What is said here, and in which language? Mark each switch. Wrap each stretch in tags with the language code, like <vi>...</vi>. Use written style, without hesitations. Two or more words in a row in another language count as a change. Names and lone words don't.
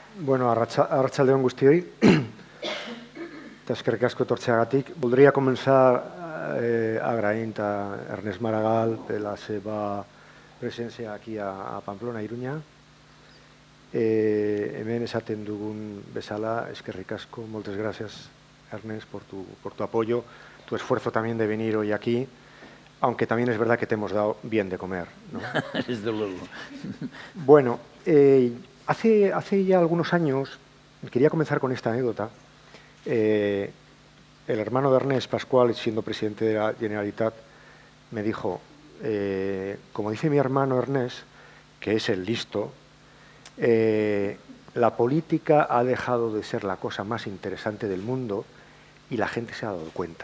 <eu>Bueno, arratsaldeon guztioi. Eta eskerrik asko etortzeagatik.</eu> <ca>Voldria començar agraint a Ernest Maragall per la seva presència aquí a Pamplona, Iruña.</ca> <eu>Hemen esaten dugun bezala, eskerrik asko,</eu> <es>moltes gracias, Ernest, por tu apoyo, tu esfuerzo también de venir hoy aquí, aunque también es verdad que te hemos dado bien de comer, ¿no? Desde luego. Bueno, hace ya algunos años, quería comenzar con esta anécdota. El hermano de Ernest, Pascual, siendo presidente de la Generalitat, me dijo, como dice mi hermano Ernest, que es el listo, la política ha dejado de ser la cosa más interesante del mundo y la gente se ha dado cuenta.</es>